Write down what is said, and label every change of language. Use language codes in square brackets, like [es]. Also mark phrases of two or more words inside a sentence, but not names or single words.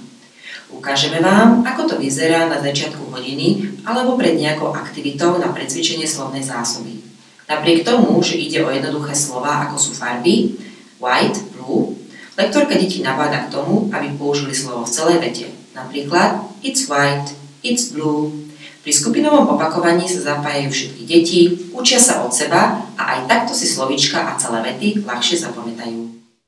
[sk] Ukážeme vám, ako to vyzerá na začiatku hodiny alebo pred nejakou aktivitou na precvičenie slovnej zásoby. Napriek tomu, že ide o jednoduché slová, ako sú farby, [en] white, blue, [sk] lektorka detí nabáda k tomu, aby použili slovo v celej vete. [en] Napríklad it's white, it's blue. [sk] Pri skupinovom opakovaní sa zapájajú všetky deti, učia sa od seba a aj takto si slovíčka a celé vety ľahšie zapamätajú.